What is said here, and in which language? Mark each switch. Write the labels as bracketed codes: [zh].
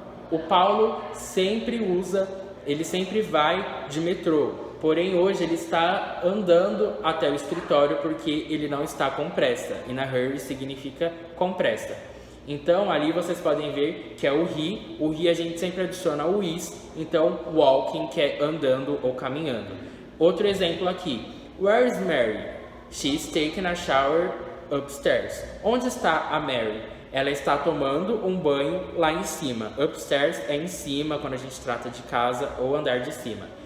[pt] O Paulo sempre vai de metrô, porém hoje ele está andando até o escritório porque ele não está com pressa. [en] In a hurry [pt] significa com pressa. Então ali vocês podem ver que é o he a gente sempre adiciona o is, então walking, que é andando ou caminhando. Outro exemplo aqui, [en] where is Mary? She's taking a shower upstairs. [pt] Onde está a Mary? Ela está tomando um banho lá em cima. Upstairs é em cima, quando a gente trata de casa ou andar de cima.